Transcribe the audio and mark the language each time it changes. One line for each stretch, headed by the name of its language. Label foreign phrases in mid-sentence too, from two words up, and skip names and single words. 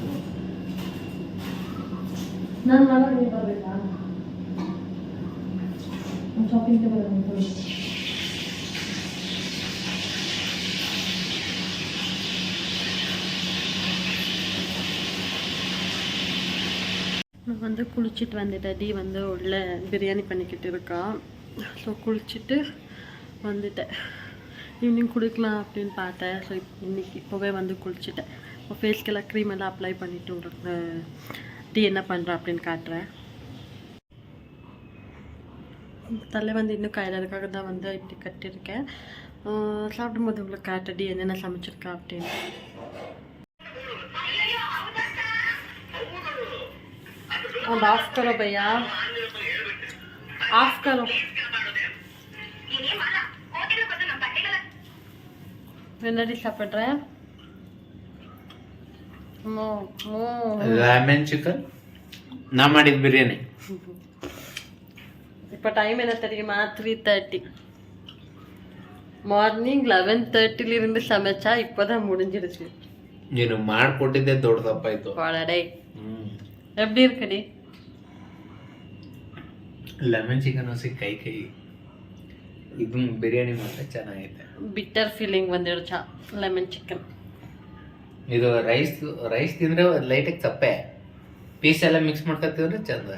Kannada: ನಾನು ಮಾಡೋದು ನೀವು ಬರಬೇಕಾ? ಶಾಪಿಂಗ್ಗೆ ಬರೋದು.
Tamil: நான் வந்து குளிச்சுட்டு வந்துட்டேன். டி வந்து உள்ள பிரியாணி பண்ணிக்கிட்டு இருக்கா. ஸோ குளிச்சுட்டு வந்துட்டேன். ஈவினிங் குளிக்கலாம் அப்படின்னு பார்த்தேன். ஸோ இப்போவே வந்து குளிச்சுட்டேன். இப்போ ஃபேஸ்க்கெல்லாம் க்ரீம் எல்லாம் அப்ளை பண்ணிவிட்டு உங்களுக்கு டி என்ன பண்ணுறேன் அப்படின்னு காட்டுறேன். தலை வந்து இன்னும் காயில் அதுக்காக தான் வந்து இப்படி கட்டியிருக்கேன். சாப்பிடும்போது உங்களுக்கு காட்ட டி என்னென்ன சமைச்சிருக்கா அப்படின்னு.
Hindi: अब ऑफ करो भैया, ऑफ करो.
Tamil: என்னடி சாப்பிட்ற?
English: lemon chicken
Kannada: ನಾ ಮಾಡಿದ ಬಿರಿಯಾನಿ.
Tamil: இப்போ டைம் என்ன தெரியுமா? 3:30. மார்னிங் 11:30 சமைச்சா இப்போதான் முடிஞ்சிடுச்சு.
Kannada: ನೀನು ಮಾಡಿಕೊಟ್ಟಿದ್ದೆ ದೊಡ್ಡ ತಪ್ಪಾಯ್ತು.
Tamil: ಒಳಡೆ எப்படி இருக்குடி?
English: lemon chicken
Kannada: ಹಸಿ ಕೈ ಇದು ಬಿರಿಯಾನಿ ಮಾತ್ರ ಚೆನ್ನಾಗೈತೆ.
English: bitter feeling
Kannada: ಬಂದಿರುತ್ತಾ
English: lemon chicken.
Kannada: ಇದು ರೈಸ್ ತಿಂದ್ರೆ ಲೈಟಾಗಿ ತಪ್ಪೆ, ಪೀಸ್ ಎಲ್ಲ ಮಿಕ್ಸ್ ಮಾಡ್ಕೊತಿದ್ರೆ ಚಂದ.